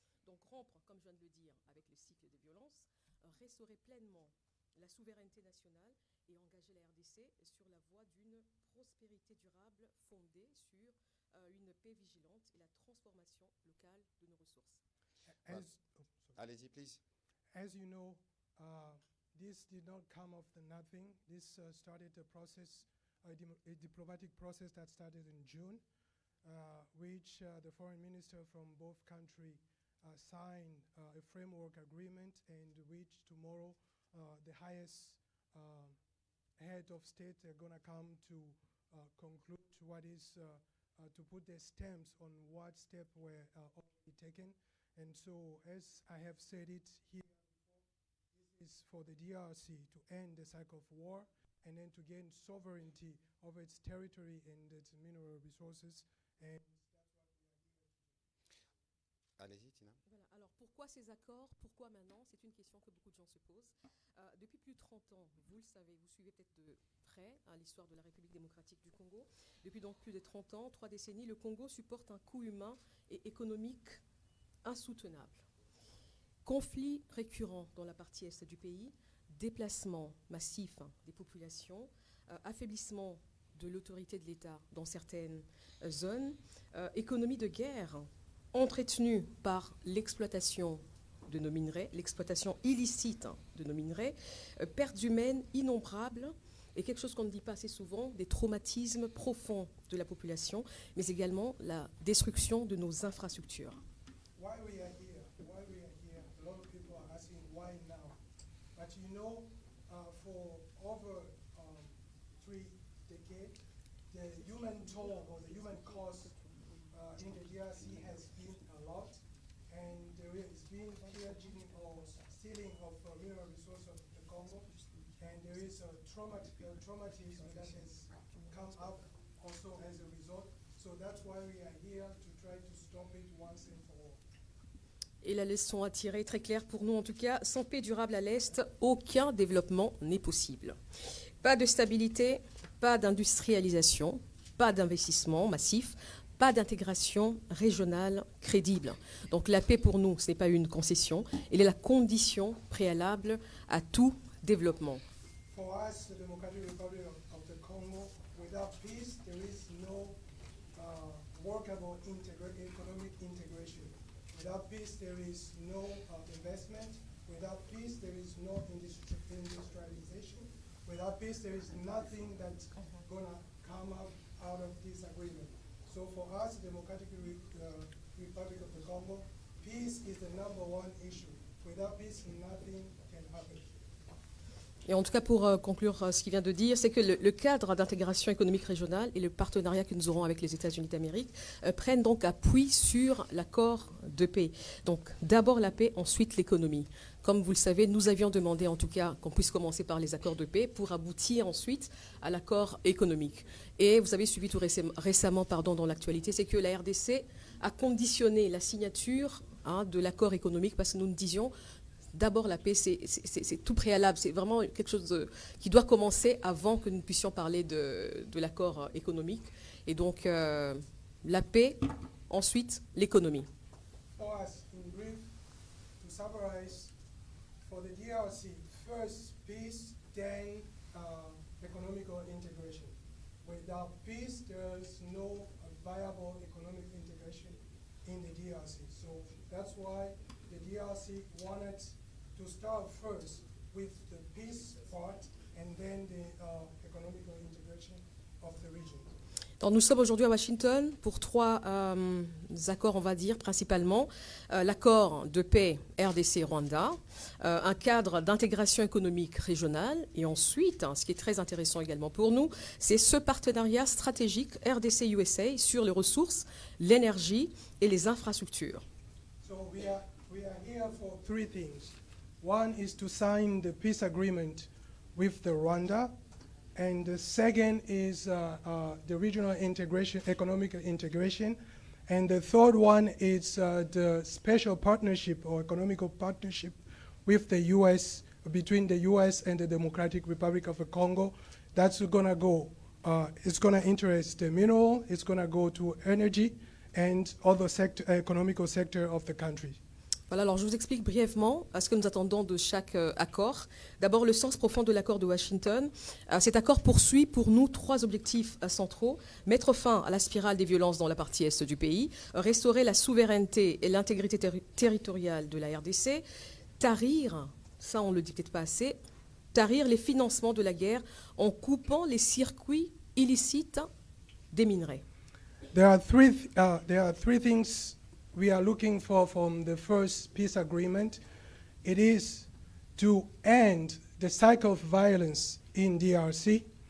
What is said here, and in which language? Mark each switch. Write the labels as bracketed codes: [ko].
[fr] Donc rompre, comme je viens de le dire, avec le cycle des violences, restaurer pleinement la souveraineté nationale et engager la RDC sur la voie d'une prospérité durable fondée sur une paix vigilante et la transformation locale de nos ressources. Allez-y, [en] please. As you know, this did not come of the nothing. This started a process, a diplomatic process that started in June, which the foreign minister from both countries signed a framework agreement, and which tomorrow the highest head of state are going to come to conclude what is to put their stamps on what steps were already taken. And so, as I have said it here before, this is for the DRC to end the cycle of war and then to gain sovereignty over its territory and its mineral resources. And [fr] Allez-y, Tina. Voilà. Alors pourquoi ces accords? Pourquoi maintenant? C'est une question que beaucoup de gens se posent. Depuis plus de 30 ans, vous le savez, vous suivez peut-être de près l'histoire de la République démocratique du Congo. Depuis donc plus de 30 ans, 3 décennies, le Congo supporte un coût humain et économique insoutenable. Conflits récurrents dans la partie est du pays, déplacements massifs des populations, affaiblissement de l'autorité de l'État dans certaines zones, économie de guerre entretenue par l'exploitation de nos minerais, l'exploitation illicite de nos minerais, pertes humaines innombrables et quelque chose qu'on ne dit pas assez souvent, des traumatismes profonds de la population, mais également la destruction de nos infrastructures. [en] Why we are here, a lot of people are asking why now. But you know, for over 3 decades, the human toll or the human cost in the DRC has been a lot, and there has been pillaging or stealing of mineral resources of the Congo, and there is a traumatism that has come up also as a result. So that's why we are here to try to stop it once and for all. [fr] Et la leçon à tirer, très claire pour nous en tout cas, sans paix durable à l'Est, aucun développement n'est possible. Pas de stabilité, pas d'industrialisation, pas d'investissement massif, pas d'intégration régionale crédible. Donc la paix pour nous, ce n'est pas une concession, elle est la condition préalable à tout développement. [en] For us, the Democratic Republic of the Congo, without peace, there is no workable economic integration. Without peace, there is no investment. Without peace, there is no industrialization. Without peace, there is nothing that's going to come out of this agreement. So for us, the Democratic Republic of the Congo, peace is the #1 issue. Without peace, nothing can happen. [fr] Et en tout cas, pour conclure ce qu'il vient de dire, c'est que le cadre d'intégration économique régionale et le partenariat que nous aurons avec les États-Unis d'Amérique prennent donc appui sur l'accord de paix. Donc d'abord la paix, ensuite l'économie. Comme vous le savez, nous avions demandé en tout cas qu'on puisse commencer par les accords de paix pour aboutir ensuite à l'accord économique. Et vous avez suivi tout récemment dans l'actualité, c'est que la RDC a conditionné la signature de l'accord économique parce que nous disions d'abord, la paix, c'est tout préalable. C'est vraiment quelque chose qui doit commencer avant que nous puissions parler de l'accord économique. Et donc, la paix, ensuite, l'économie. [en] For us, in brief, to summarize, for the DRC, first peace, then economical integration. Without peace, there is no viable economic integration in the DRC. So that's why the DRC wanted to start first with the peace part and then the economical integration of the region. [fr] Donc, nous sommes aujourd'hui à Washington pour trois accords, on va dire, principalement. L'accord de paix RDC-Rwanda, un cadre d'intégration économique régionale, et ensuite, ce qui est très intéressant également pour nous, c'est ce partenariat stratégique RDC-USA sur les ressources, l'énergie et les infrastructures. [en] So we are here for three things. One is to sign the peace agreement with the Rwanda, and the second is the regional integration, economic integration, and the third one is the special partnership or economical partnership with the U.S., between the U.S. and the Democratic Republic of the Congo. That's gonna go, it's gonna interest the mineral, it's gonna go to energy and other economical sector of the country. [fr] Voilà, alors je vous explique brièvement ce que nous attendons de chaque accord. D'abord, le sens profond de l'accord de Washington. Cet accord poursuit pour nous trois objectifs centraux. Mettre fin à la spirale des violences dans la partie est du pays, restaurer la souveraineté et l'intégrité territoriale de la RDC, tarir, ça on ne le dit peut-être pas assez, tarir les financements de la guerre en coupant les circuits illicites des minerais. [en] There are three things we are looking for from the first peace agreement. It is to end the cycle of violence in DRC.